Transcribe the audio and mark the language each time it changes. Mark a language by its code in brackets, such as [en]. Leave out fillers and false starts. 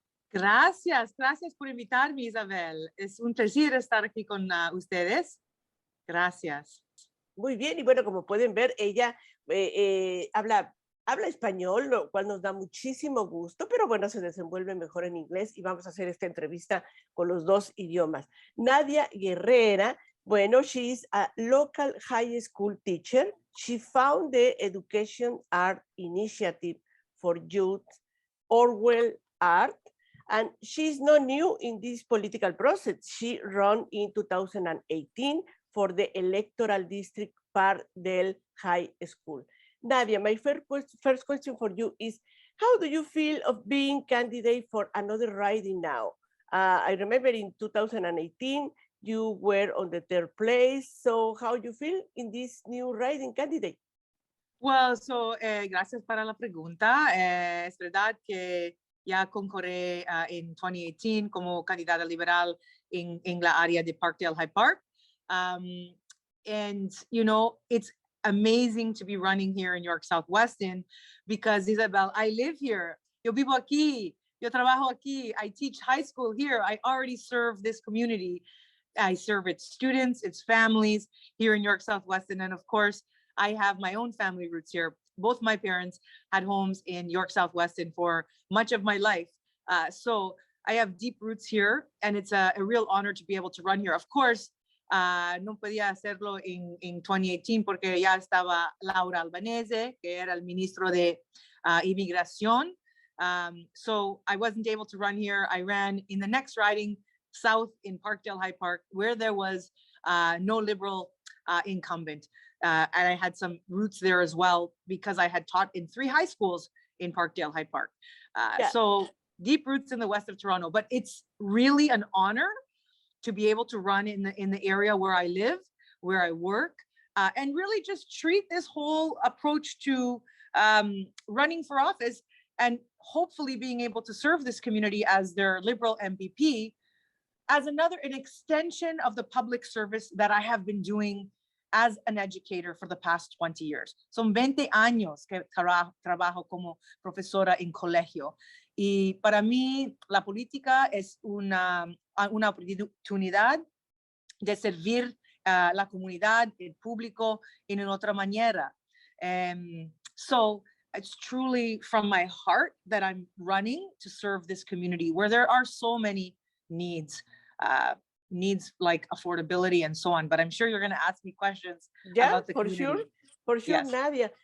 [es] Gracias por invitarme, Isabel. Es un placer estar aquí con ustedes. Gracias. Muy bien, y bueno, como pueden ver, ella habla español, lo cual nos da muchísimo gusto, pero bueno, se desenvuelve mejor en inglés y vamos a hacer esta entrevista con los dos idiomas. [en] Nadia Guerrera, bueno, she is a local high school teacher. She found the Education Art Initiative for Youth, Orwell Art, and she's not new in this political process. She ran in 2018 for the electoral district part del high school. Nadia, my first question for you is, how do you feel of being candidate for another riding now? I remember in 2018, you were on the third place. So how do you feel in this new riding candidate? [es] Well, gracias para la pregunta. Es verdad que ya concurrí en 2018 como candidata liberal en la área de Parkdale High Park. [en] And, you know, it's amazing to be running here in York South-Weston because, Isabel, I live here. [es] Yo vivo aquí. Yo trabajo aquí. [en] I teach high school here. I already serve this community. I serve its students, its families here in York South-Weston. And of course, I have my own family roots here. Both my parents had homes in York South-Weston for much of my life. So I have deep roots here, and it's a real honor to be able to run here. Of course, [es] no podía hacerlo en 2018 porque ya estaba Laura Albanese, que era el ministro de Inmigración. [en] So I wasn't able to run here. I ran in the next riding south in Parkdale High Park, where there was no Liberal incumbent. And I had some roots there as well because I had taught in 3 high schools in Parkdale High Park. So deep roots in the west of Toronto, but it's really an honor to be able to run in the area where I live, where I work, and really just treat this whole approach to running for office and hopefully being able to serve this community as their Liberal MPP as an extension of the public service that I have been doing as an educator for the past 20 years. [es] Son 20 años que trabajo como profesora en colegio. Y para mí, la política es una oportunidad de servir a la comunidad, el público, en otra manera. [en] So it's truly from my heart that I'm running to serve this community where there are so many needs like affordability and so on. But I'm sure you're going to ask me questions about the community. For sure, Yes. Nadia.